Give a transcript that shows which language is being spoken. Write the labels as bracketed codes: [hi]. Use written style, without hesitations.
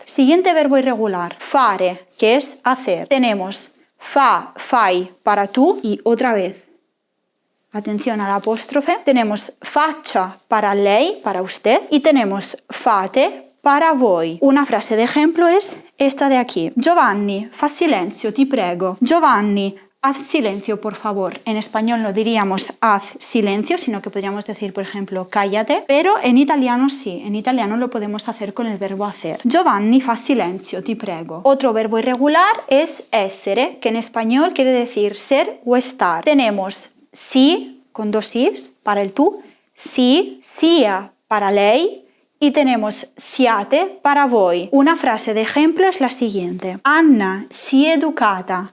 [es] Siguiente verbo irregular, fare, que es hacer. Tenemos fa, fai para tú y otra vez, atención al apóstrofe. Tenemos faccia para lei, para usted, y tenemos fate para voi. Una frase de ejemplo es esta de aquí. [it] Giovanni, fa silenzio, ti prego. [es] Giovanni, haz silencio, por favor. En español no diríamos haz silencio, sino que podríamos decir, por ejemplo, cállate. Pero en italiano sí, en italiano lo podemos hacer con el verbo hacer. [it] Giovanni, fa silenzio, ti prego. [es] Otro verbo irregular es essere, que en español quiere decir ser o estar. Tenemos si, con dos is, para el tú, si, sia, para lei, y tenemos siate para voi. Una frase de ejemplo es la siguiente. [it] Anna si educata.